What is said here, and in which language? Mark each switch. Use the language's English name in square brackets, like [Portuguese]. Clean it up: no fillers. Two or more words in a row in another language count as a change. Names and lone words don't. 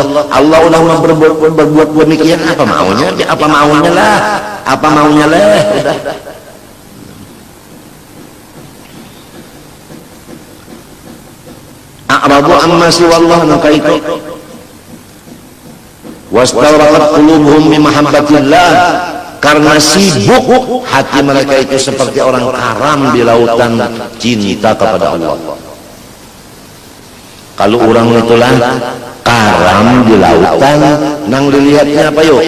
[Indonesian] Allah udah berbuat demikian, apa maunya lah. Udah. [Arabic] أعرضوا عما سوى الله, [Indonesian] maka itu [Arabic] واستغرقت قلوبهم بمحبة الله, [Indonesian] karena sibuk hati mereka itu seperti orang karam di lautan cinta kepada Allah. [Banjar] Kalau orang itulah karam di lautan, nang dilihatnya apa yuk?